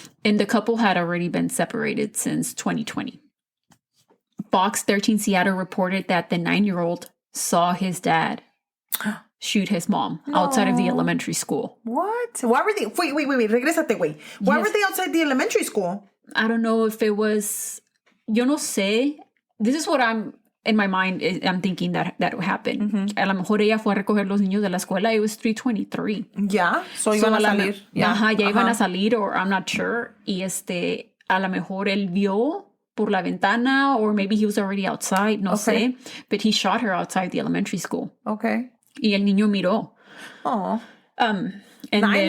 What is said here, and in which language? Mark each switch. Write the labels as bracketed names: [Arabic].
[English] And the couple had already been separated since 2020. Fox 13 Seattle reported that the 9-year-old saw his dad shoot his mom outside of the elementary school. What? Why were they... Wait. [Spanish] Regrésate, güey. [English] Why were they outside the elementary school? I don't know if it was... [Spanish] Yo no sé. [English] This is what in my mind, I'm thinking that happened. [Spanish] A lo mejor ella fue a recoger los niños de la escuela. [English] It was 3:23. Yeah. So [Spanish] iban a salir. Ya iban a salir, [English] or I'm not sure. [Spanish] Y a lo mejor él vio por la ventana, [English] or maybe he was already outside. [Spanish] No sé. [English] But he shot her outside the elementary school. Okay. [Spanish] Y el niño miró. [English] Oh. And 9 then,